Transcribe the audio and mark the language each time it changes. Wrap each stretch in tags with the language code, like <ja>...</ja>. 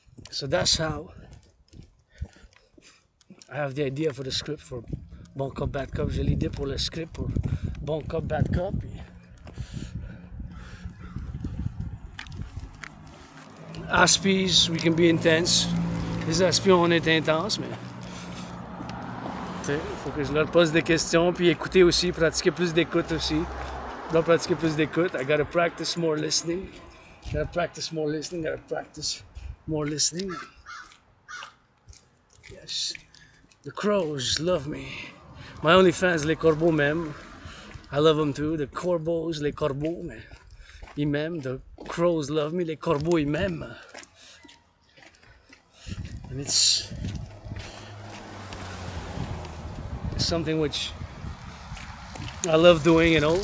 <en>So that's how I have the idea for the script for Bon Cop, Bad Cop.</en> <fr>J'ai l'idée pour le script pour Bon Cop, Bad Cop.</fr> <en>Aspies, we can be intense.</en> <fr>Les aspions, on est intense, mais il faut que je leur pose des questions, puis écouter aussi, pratiquer plus d'écoute aussi. Je dois pratiquer plus d'écoute.</fr> <en>I gotta practice more listening. Gotta practice more listening. Gotta practice more listening. Yes. The crows love me. My only fans,</en> <fr>les corbeaux m'aiment.</fr> <en>I love them too.</en> <fr>The corbeaux, les corbeaux, mais ils m'aiment.</fr> <en>The crows love me.</en> <fr>Les corbeaux, ils m'aiment.</fr> <en>And it's something which I love doing, you know.</en>